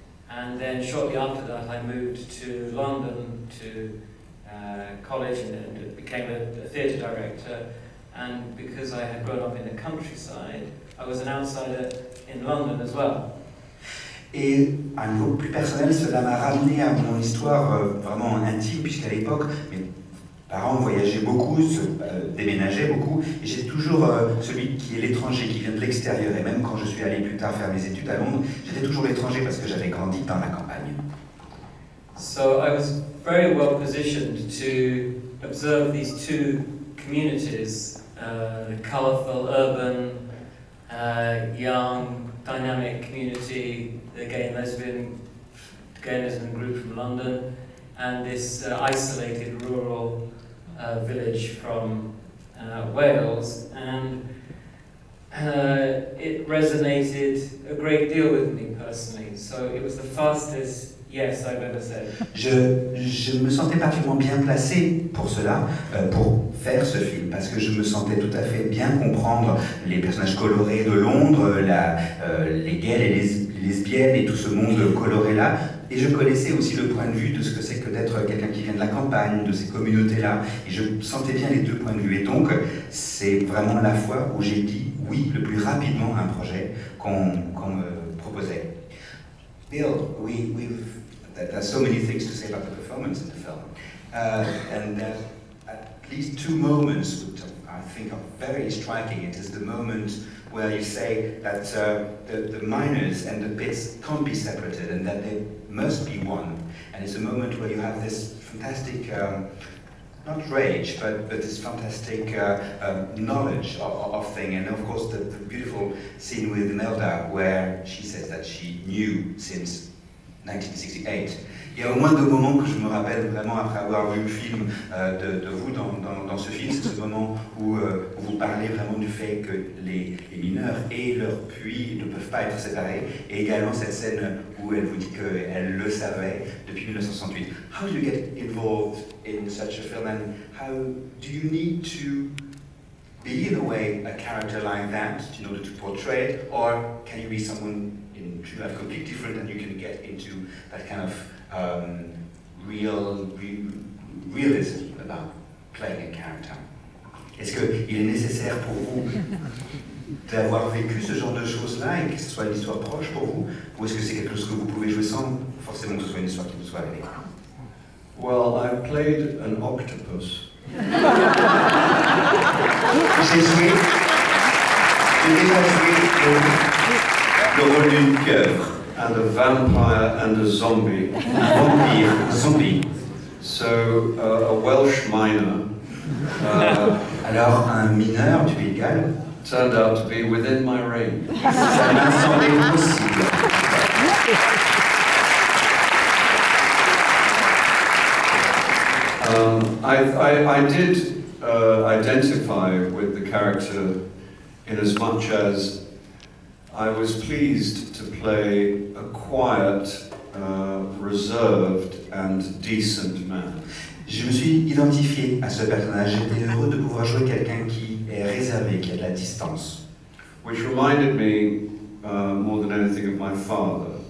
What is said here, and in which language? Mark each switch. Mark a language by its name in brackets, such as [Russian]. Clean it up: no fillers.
[English] And then shortly after that, I moved to London to college and became a theatre director. And because I had grown up in the countryside, I was an outsider in London as well. [French] Et à un niveau plus personnel, cela m'a ramené à mon histoire vraiment intime, puisqu'à l'époque, mes parents voyageaient beaucoup, déménageaient beaucoup, et j'étais toujours celui qui est l'étranger, qui vient de l'extérieur. Et même quand je suis allé plus tard faire mes études à Londres, j'étais toujours l'étranger parce que j'avais grandi dans la campagne. [English] So I was very well positioned to observe these two communities, the colourful, urban, young, dynamic community, the gay and lesbian group from London, and this isolated rural village from Wales, and it resonated a great deal with me personally. So it was the fastest yes I've ever said. [French] Je me sentais particulièrement bien placé pour cela, pour faire ce film, parce que je me sentais tout à fait bien comprendre les personnages colorés de Londres, les gays, les lesbiennes et tout ce monde coloré-là. Et je connaissais aussi le point de vue de ce que c'est que d'être quelqu'un qui vient de la campagne, de ces communautés-là. Et je sentais bien les deux points de vue. Et donc, c'est vraiment la fois où j'ai dit oui le plus rapidement à un projet qu'on me proposait. [English] Bill, there's so many things to say about the performance in the film. And at least two moments which I think are very striking. It is the moment where you say that the minors and the bits can't be separated and that they must be one. And it's a moment where you have this fantastic, not rage, but this fantastic knowledge of thing. And of course the beautiful scene with Imelda where she says that she knew since 1968. [French] Il y a au moins deux moments que je me rappelle vraiment après avoir vu le film de vous dans ce film. C'est ce moment où vous parlez vraiment du fait que les mineurs et leur puits ne peuvent pas être séparés. Et également cette scène où elle vous dit qu'elle le savait depuis 1968. [English] How do you get involved in such a film and how do you need to be in a way a character like that in order to portray it, or can you be someone in true life completely different and you can get into that kind of realism about playing a character? [French] Est-ce qu'il est nécessaire pour vous d'avoir vécu ce genre de choses-là et que ce soit une histoire proche pour vous, ou est-ce que c'est quelque chose que vous pouvez jouer sans forcément que ce soit une histoire qui vous soit arrivée? [English] Well, I played an octopus. [French] J'ai déjà joué le rôle d'une pieuvre. [English] And a vampire and a zombie. [French] Un zombie. [English] So, a Welsh miner [French] alors, un mineur du Pays de Galles [English] turned out to be within my range. [French] Ça m'a semblé possible. [English] I did identify with the character in as much as I was pleased to play a quiet, reserved and decent man. [French] Je me suis identifié à ce personnage. J'étais heureux de pouvoir jouer quelqu'un qui est réservé, qui a de la distance. [English] Which reminded me more than anything of my father.